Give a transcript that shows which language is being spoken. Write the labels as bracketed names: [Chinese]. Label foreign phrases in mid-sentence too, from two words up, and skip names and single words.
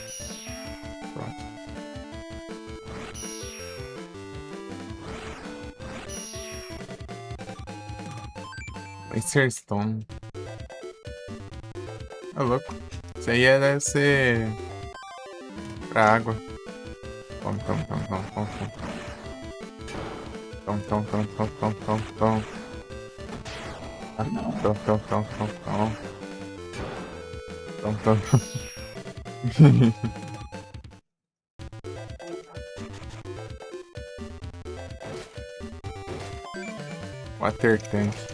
[Portuguese] Pronto. Laser Stone. Ô, louco. Isso aí deve ser pra água. Tome, tome, tome, tome, tome, tome. Tome, tome, tome, tome, tome, tome, tome. Ah, tome, tome, tome, tome, tome. Tome, tome, tome. Water Tank.